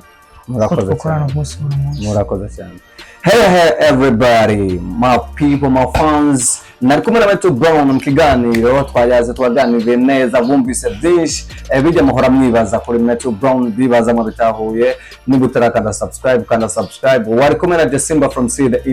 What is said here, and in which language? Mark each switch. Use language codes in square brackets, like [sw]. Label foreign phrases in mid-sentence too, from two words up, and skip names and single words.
[rw] murakoze cyane. [en] Hey everybody, my people, my fans, [rw] nari kumwe na Metu Brown mu kiganiro twaganiriye neza bumvise byinshi bijya muhora mwibaza kuri Metu Brown bibaza mu bitahuye niba utarakanda subscribe wari kumwe na Simba from See the